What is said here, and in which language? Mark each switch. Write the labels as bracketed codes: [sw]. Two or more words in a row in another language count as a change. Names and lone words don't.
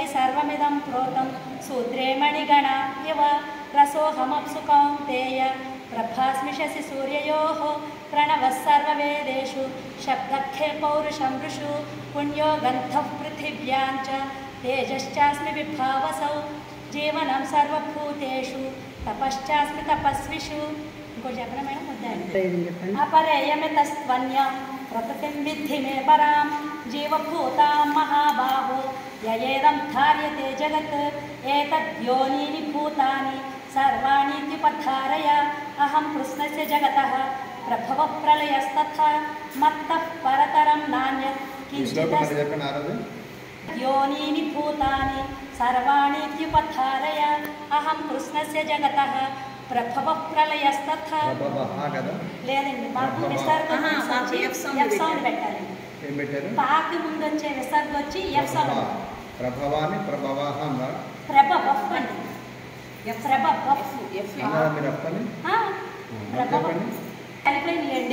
[sa] सर्वमिदं प्रोतं सूत्रे मणिगणा इव रसोऽहमप्सु कौन्तेय प्रभास्मि शशिसूर्ययोः प्रणवः सर्ववेदेषु शब्दखे पौरुषं ऋषु पुण्यो गन्धः पृथिव्यां च तेजश्चास्मि विभावसौ जीवनं सर्वभूतेषु तपश्चास्मि तपस्विषु [te] ఇంకో చెప్పనా మేడం వద్దండి [sa] अपरेयमितस्त्वन्यां प्रकृतिं विद्धि मे परां जीवभूतां महाबाहो ययेदं धार्यते जगत् एतद्योनीनि भूतानि सर्वाणीत्युपधारय अहं कृष्णस्य जगतः प्रभवः प्रलयस्तथा मत्तः परतरं नान्यत् किञ्चिदस्ति योनीनि भूतानि सर्वाणीत्युपधारय अहं कृष्णस्य जगतः प्रभवः प्रलयस्तथा [te] లేదండి బాకు విసర్గ ఎఫ్ సౌండ్ పెట్టాలండి పాకి ముందు వచ్చే విసర్గ వచ్చి ఎఫ్ సౌండ్ ప్రభవాని ప్రభవః అన్నారు ప్రభవః అండి ఎఫ్ ప్రభవః ఎఫ్ మీరు అప్పని ప్రభవః కలిపేయండి